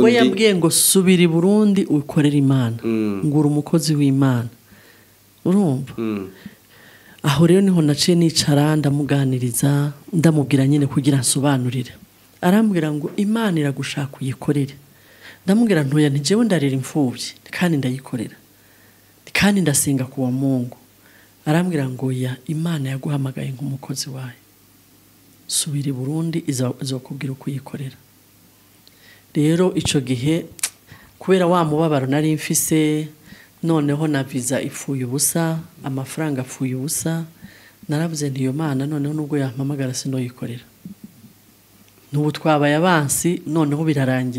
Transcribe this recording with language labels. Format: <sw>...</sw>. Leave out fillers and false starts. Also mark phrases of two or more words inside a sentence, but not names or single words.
<rn>we yambwiye ngo subira i Burundi ukorera Imana ngura umukozi w'Imana urumva aho rero niho naciye nicara ndamuganiriza ndamubwira nyine kugira nsobanurire arambwira ngo Imana iragushaka uyikorere ndamubwira ntoya nti jewe ndarira imfubyi kandi ndayikorera kandi ndasenga</rn> <sw>kuwa Mungu</sw> <rn>arambwira ngo ya Imana yaguhamagaye nk'umukozi wayo subira i Burundi izokubwira uko uyikorera rero ico gihe kubera wa mubabaro nari mfise noneho na visa ifuye ubusa amafaranga afuye ubusa naravuze nti iyo Mana noneho nubwo yampamagara sinoyikorera nubu twabaye abansi noneho birarangiye</rn>